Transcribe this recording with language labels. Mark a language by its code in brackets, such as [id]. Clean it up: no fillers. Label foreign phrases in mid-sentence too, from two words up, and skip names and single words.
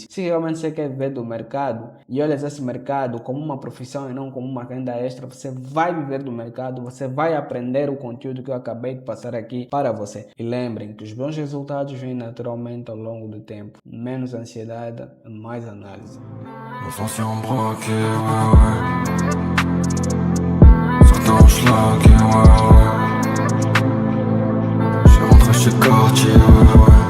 [pt] Se realmente você quer ver do mercado e olhas esse mercado como uma profissão e não como uma renda extra, você vai viver do mercado, você vai aprender o conteúdo que eu acabei de passar aqui para você. E lembrem que os bons resultados vêm naturalmente ao longo do tempo. Menos ansiedade, mais análise. [fr] Nos anciens braqués, ouais. Certains schlag, ouais. J'ai rentré chez Cartier, ouais.